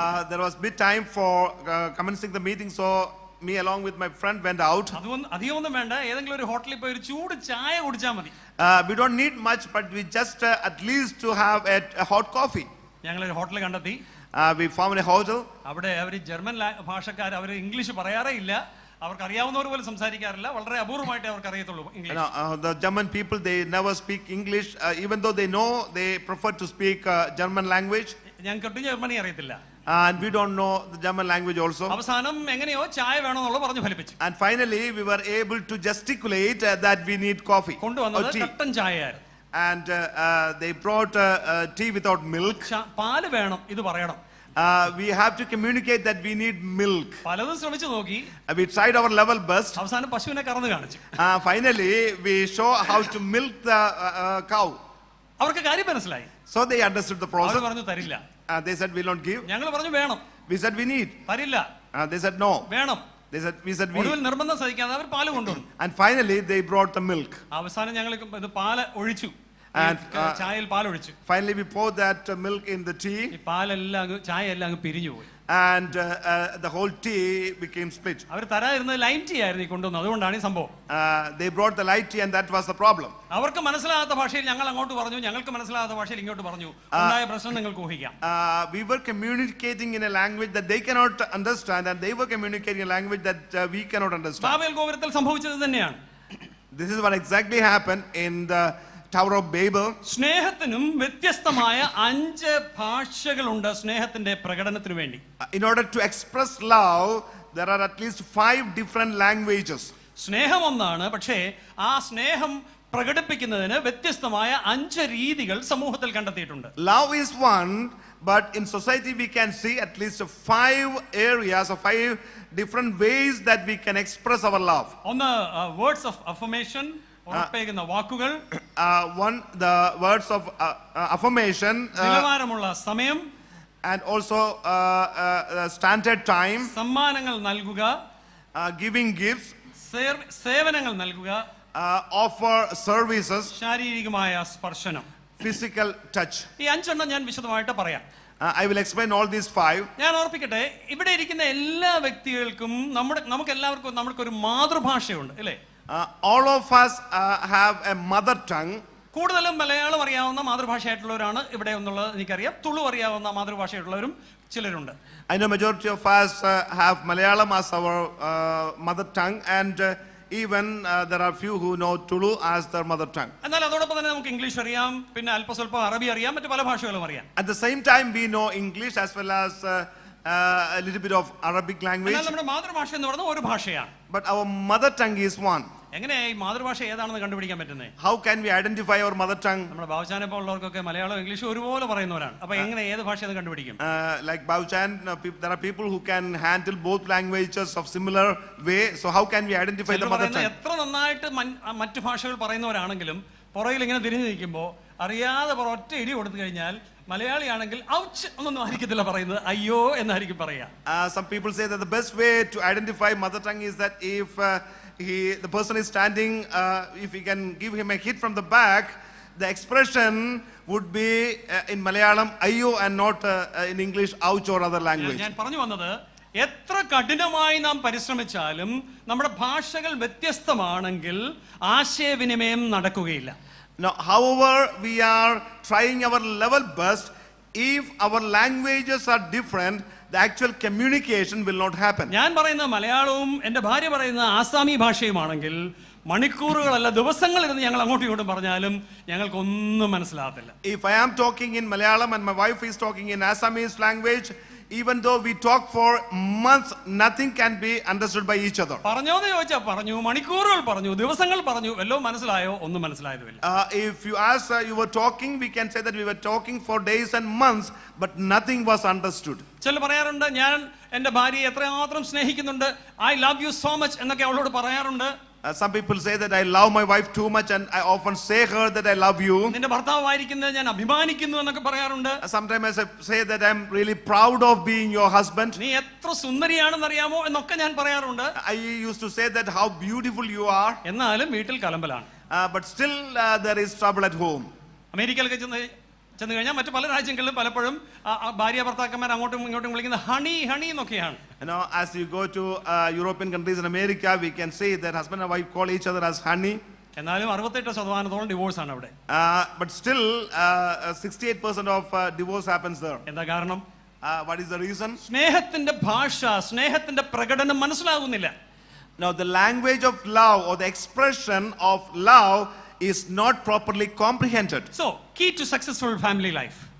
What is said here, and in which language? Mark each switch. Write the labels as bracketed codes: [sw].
[en] There was bit time for commencing the meeting, so me along with my friend went out. [ml] അധികമൊന്നും വേണ്ട, ഏതെങ്കിലും ഒരു ഹോട്ടലിൽ പോയി ഒരു ചൂട് ചായ കുടിച്ചാൽ മതി. [en] We don't need much, but we just at least to have a hot coffee. [ml] ഞങ്ങൾ ഒരു ഹോട്ടൽ കണ്ടെത്തി. [en] We found a hotel. [ml] അവിടെ അവർ ജർമ്മൻ ഭാഷക്കാർ, അവർ ഇംഗ്ലീഷ് പറയാറേ ഇല്ല. അവർക്ക് അറിയാവുന്നവർ പോലും സംസാരിക്കാറില്ല. വളരെ അപൂർവമായിട്ടേ അവർക്ക് അറിയത്തുള്ളൂ English. [en] The German people, they never speak English. Even though they know, they prefer to speak German language. [ml] ഞങ്ങൾക്ക് ഒട്ടും ജർമ്മനി അറിയത്തില്ല. [en] And we don't know the German language also. [ml] അവസാനം എങ്ങനെയോ ചായ വേണമെന്നുള്ള പറഞ്ഞു ഫലിപ്പിച്ചു. [en] And finally we were able to gesticulate that we need coffee. [ml] കൊണ്ടുവന്നത് കട്ടൻ ചായയായിരുന്നു. [en] And they brought tea without milk. [ml] പാല് വേണം ഇത് പറയണം. [en] We have to communicate that we need milk. [ml] പലതും ശ്രമിച്ചു നോക്കി. [en] We tried our level best. [ml] അവസാനം പശുവിനെ കറന്ന് കാണിച്ചു. [en] Finally we show how to milk the cow. [ml] അവർക്ക് കാര്യം മനസ്സിലായി. [en] So they understood the process. [ml] അവർ പറഞ്ഞു തരില്ല. [en] They said we don't give. [ml] ഞങ്ങൾ പറഞ്ഞു വേണം. [en] We said we need. [ml] തരില്ല. [en] They said no. [ml] വേണം. [en] We said we. [ml] ഒടുവിൽ നിർബന്ധം സഹിക്കാതെ അവർ പാല് കൊണ്ടുവന്നു. [en] And finally they brought the milk. [ml] അവസാനം ഞങ്ങൾ ഇത് പാല് ഒഴിച്ചു. ചായയിൽ പാൽ ഒഴിച്ചു. [en] Finally we poured that milk in the tea. [ml] ഈ പാലെല്ലാം ചായ എല്ലാം അങ്ങ് പിരിഞ്ഞു പോയി. [en] And the whole tea became split. [ml] Our തരാതിരുന്നത് lime tea ആയിരുന്നു കൊണ്ടുവന്നത്. അതുകൊണ്ടാണ് ഈ സംഭവം. [en] They brought the light tea and that was the problem. [ml] അവർക്ക് മനസ്സിലാകാത്ത ഭാഷയിൽ ഞങ്ങൾ അങ്ങോട്ട് പറഞ്ഞു, ഞങ്ങൾക്ക് മനസ്സിലാകാത്ത ഭാഷയിൽ ഇങ്ങോട്ട് പറഞ്ഞു. ഉണ്ടായ പ്രശ്നം നിങ്ങൾക്ക് ഊഹിക്കാം. [en] We were communicating in a language that they cannot understand and they were communicating in a language that we cannot understand. [ml] Babel ഗോപുരത്തിൽ സംഭവിച്ചത് തന്നെയാണ്. [en] This is what exactly happened in the Tower of Babel. [ml] സ്നേഹത്തിനും വ്യത്യസ്തമായ 5 ഭാഷകളുണ്ട് സ്നേഹത്തിന്റെ പ്രകടനത്തിനു വേണ്ടി. [en] In order to express love, there are at least 5 different languages. [ml] സ്നേഹം ഒന്നാണ്, പക്ഷേ ആ സ്നേഹം പ്രകടിപ്പിക്കുന്നതിന് വ്യത്യസ്തമായ 5 രീതികൾ സമൂഹത്തിൽ കണ്ടെത്തിയിട്ടുണ്ട്. [en] Love is one, but in society we can see at least 5 areas or 5 different ways that we can express our love. [ml] ഒന്ന് [en] words of affirmation, [ml] ഉറപ്പേകുന്ന വാക്കുകൾ. [en] One, the words of affirmation. [ml] നിലവാരമുള്ള സമയം. [en] And also standard time. [ml] സമ്മാനങ്ങൾ നൽകുക. [en] Giving gifts. [ml] സേവനങ്ങൾ നൽകുക. [en] Offer services. [ml] ശാരീരികമായ സ്പർശനം. [en] Physical touch. [ml] ഈ 5 ഞാൻ വിശദമായിട്ട് പറയാം. [en] I will explain all these 5. [ml] ഞാൻ ഓർപ്പിക്കട്ടെ, ഇവിടെ ഇരിക്കുന്ന എല്ലാ വ്യക്തികൾക്കും നമുക്ക് എല്ലാവർക്കും നമുക്കൊരു മാതൃഭാഷയുണ്ട് അല്ലേ? [en] All of us have a mother tongue. [ml] കൂടുതലും മലയാളം അറിയാവുന്ന മാതൃഭാഷയായിട്ടുള്ളവരാണ് ഇവിടെ എന്നുള്ളത് എനിക്കറിയാം. തുളു അറിയാവുന്ന മാതൃഭാഷയായിട്ടുള്ളവരും ചിലരുണ്ട്. [en] I know majority of us have Malayalam as our mother tongue, and even there are few who know Tulu as their mother tongue. [ml] എന്നാൽ അതോടൊപ്പം തന്നെ നമുക്ക് ഇംഗ്ലീഷ് അറിയാം, പിന്നെ അല്പസ്വല്പം അറബി അറിയാം, മറ്റു പല ഭാഷകളും അറിയാം. [en] At the same time we know English as well as a little bit of Arabic language. [ml] എന്നാൽ നമ്മുടെ മാതൃഭാഷ എന്ന് പറയുന്നത് ഒരു ഭാഷയാണ്. [en] But our mother tongue is one. [ml] എങ്ങനെ ഈ മാതൃഭാഷ ഏതാണെന്ന് കണ്ടുപിടിക്കാൻ പറ്റുന്നത്? [en] How can we identify our mother tongue? [ml] നമ്മുടെ ബാബുചാനെ പോലുള്ളവർക്കൊക്കെ മലയാളം ഇംഗ്ലീഷ് ഒരുപോലെ പറയുന്നവരാണ്. അപ്പോൾ എങ്ങനെ ഏത് ഭാഷയെന്ന് കണ്ടുപിടിക്കും? [en] Like Babuchan, there are people who can handle both languages of similar way. So how can we identify the mother tongue? [ml] എത്ര നന്നായിട്ട് മറ്റു ഭാഷകൾ പറയുന്നവരാണെങ്കിലും പുറകിൽ ഇങ്ങനെ തിരിഞ്ഞു നിൽക്കുമ്പോൾ അറിയാതെ ഒറ്റ ഇടി കൊടുത്തു കഴിഞ്ഞാൽ മലയാളിയാണെങ്കിൽ ഔച്ച് ഒന്നും ആയിരിക്കത്തില്ല പറയുന്നത്, അയ്യോ എന്നായിരിക്കും പറയാ. [en] Some people say that the best way to identify mother tongue is that if the person is standing, if we can give him a hit from the back, the expression would be in Malayalam ayyo and not in English ouch or other language. [ml] ഞാൻ പറഞ്ഞു വന്നത്, എത്ര കഠിനമായി നാം പരിശ്രമിച്ചാലും നമ്മുടെ ഭാഷകൾ വ്യത്യസ്തമാണെങ്കിൽ ആശയവിനിമയം നടക്കുകയില്ല. [en] Now, however we are trying our level best, if our languages are different, the actual communication will not happen. [ml] ഞാൻ പറയുന്ന മലയാളവും എൻ്റെ ഭാര്യ പറയുന്ന ആസാമി ഭാഷയുമാണെങ്കിൽ മണിക്കൂറുകളല്ല ദിവസങ്ങളിരുന്ന് ഞങ്ങൾ അങ്ങോട്ടും ഇങ്ങോട്ടും പറഞ്ഞാലും ഞങ്ങൾക്കൊന്നും മനസ്സിലാകത്തില്ല. [en] If I am talking in Malayalam and my wife is talking in Assamese language, even though we talk for months, nothing can be understood by each other. [ml] പറഞ്ഞോന്ന് ചോദിച്ചാൽ പറഞ്ഞു, മണിക്കൂറുകൾ പറഞ്ഞു, ദിവസങ്ങൾ പറഞ്ഞു, വല്ലോ മനസ്സിലായോ? ഒന്നും മനസ്സിലായതുമില്ല. [en] If you ask, you were talking, we can say that we were talking for days and months, but nothing was understood. [ml] ചില പറയാറുണ്ട്, ഞാൻ എൻ്റെ ഭാര്യയെ എത്രമാത്രം സ്നേഹിക്കുന്നുണ്ട്, [en] I love you so much [ml] എന്നൊക്കെ അവളോട് പറയാറുണ്ട്. [en] Some people say that I love my wife too much and I often say her that I love you. [ml] നിന്റെ ഭർത്താവായിരിക്കുന്നത് ഞാൻ അഭിമാനിക്കുന്നു എന്നൊക്കെ പറയാറുണ്ട്. [en] Sometimes I say that I'm really proud of being your husband. [ml] നീ എത്ര സുന്ദരിയാണെന്ന് അറിയാമോ എന്നൊക്കെ ഞാൻ പറയാറുണ്ട്. [en] I used to say that how beautiful you are. [ml] എന്നാലും വീട്ടിൽ കലമ്പലാണ്. [en] But still there is trouble at home. [ml] അമേരിക്കയിലൊക്കെ ചെന്ന് കഴിഞ്ഞാൽ മറ്റു പല രാജ്യങ്ങളിലും പലപ്പോഴും ഭാര്യ ഭർത്താക്കന്മാർ അങ്ങോട്ടും ഇങ്ങോട്ടും വിളിക്കുന്നത് ഹണി ഹണി എന്നൊക്കെയാണ്. [en] As you go to European countries in America, we can say that husband and wife call each other as honey. [ml] എന്നാലും 68% ഡിവോഴ്സ് ആണ് അവിടെ. [en] But still 68% of divorce happens there. [ml] എന്താ കാരണം? [en] What is the reason? [ml] സ്നേഹത്തിന്റെ ഭാഷ, സ്നേഹത്തിന്റെ പ്രകടനം മനസ്സിലാകുന്നില്ല. [en] Now the language of love or the expression of love is not properly comprehended. So, key to successful family life.